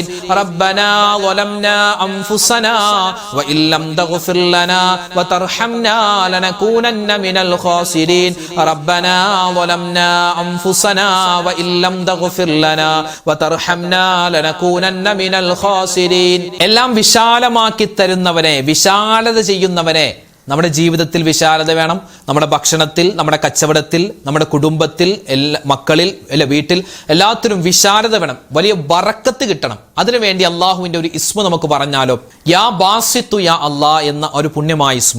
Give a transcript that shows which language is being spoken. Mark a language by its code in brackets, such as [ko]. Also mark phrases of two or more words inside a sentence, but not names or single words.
[ar] ربنا ظلمنا أنفسنا وإن لم تغفر لنا وترحمنا لنكونن من الخاسرين. ربنا ظلمنا أنفسنا وإن لم تغفر لنا وترحمنا لنكونن من الخاسرين. [ml] എല്ലാം വിശാലമാക്കി തരുന്നവനെ, വിശാലത ചെയ്യുന്നവനെ. നമ്മുടെ ജീവിതത്തിൽ വിശാലത വേണം. നമ്മുടെ ഭക്ഷണത്തിൽ, നമ്മുടെ കച്ചവടത്തിൽ, നമ്മുടെ കുടുംബത്തിൽ, മക്കളിൽ, വീട്ടിൽ, എല്ലാത്തിനും വിശാലത വേണം. വലിയ ബറക്കത്ത് കിട്ടണം. അതിനുവേണ്ടി അള്ളാഹുവിന്റെ ഒരു ഇസ്മ നമുക്ക് പറഞ്ഞാലോ? [ar] يا باسط يا الله [ml] എന്ന ഒരു പുണ്യമായ ഇസ്മ.